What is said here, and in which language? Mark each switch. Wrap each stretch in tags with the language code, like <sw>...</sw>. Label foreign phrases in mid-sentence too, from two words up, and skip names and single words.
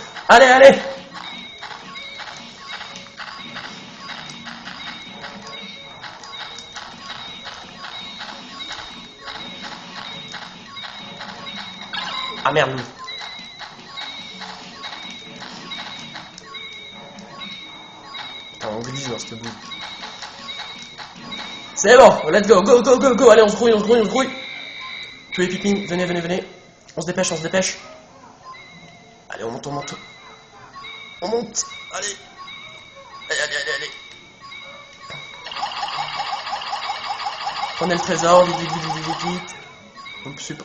<fr>Allez, allez. Ah merde, lui. Putain, on glisse dans cette boule. C'est bon,</fr> <en>let's go, go, go, go, go.</en> <fr>Allez, on se grouille, on se grouille, on se grouille. Tous les Pikmin, venez, venez, venez. On se dépêche, on se dépêche. Allez, on monte, on monte. On monte, allez. Allez, allez, allez, allez. Prenez le trésor, vite, vite, vite, vite, vite.</fr>